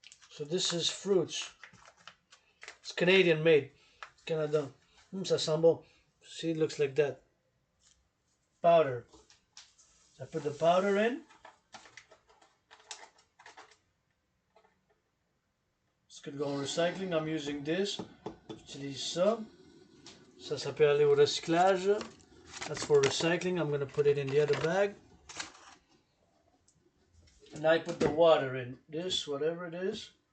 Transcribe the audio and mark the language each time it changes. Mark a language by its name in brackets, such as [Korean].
[English] So this is fruits. It's Canadian made. Canada. [French] Ça sent bon. [English] See, it looks like that. Powder. I put the powder in. This could go in recycling. I'm using this. [French] J'utilise ça. Ça peut aller au recyclage. [English] That's for recycling. I'm going to put it in the other bag. And I put the water in. This, whatever it is.